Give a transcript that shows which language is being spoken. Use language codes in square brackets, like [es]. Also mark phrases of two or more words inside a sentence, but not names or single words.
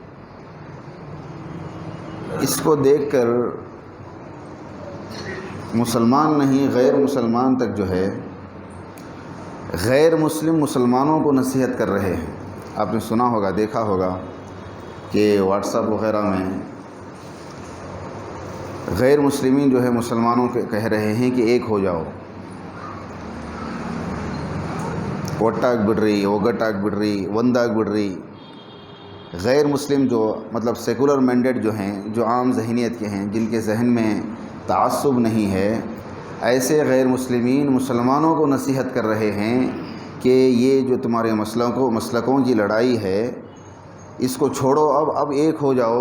[ur] اس کو دیکھ کر مسلمان نہیں غیر مسلمان تک جو ہے، غیر مسلم مسلمانوں کو نصیحت کر رہے ہیں۔ آپ نے سنا ہوگا، دیکھا ہوگا کہ واٹس ایپ وغیرہ میں غیر مسلمین جو ہے مسلمانوں کے کہہ رہے ہیں کہ ایک ہو جاؤ، [kn] ಒಟ್ಟಾಗಿ ಬಿಡ್ರಿ، ಒಗ್ಗಟ್ಟಾಗಿ ಬಿಡ್ರಿ، ಒಂದಾಗಿ ಬಿಡ್ರಿ۔ [ur] غیر مسلم جو مطلب [en] secular mandate [ur] جو ہیں، جو عام ذہنیت کے ہیں، جن کے ذہن میں تعصب نہیں ہے، ایسے غیر مسلمین مسلمانوں کو نصیحت کر رہے ہیں کہ یہ جو تمہارے مسلکوں کی لڑائی ہے، اس کو چھوڑو، اب ایک ہو جاؤ۔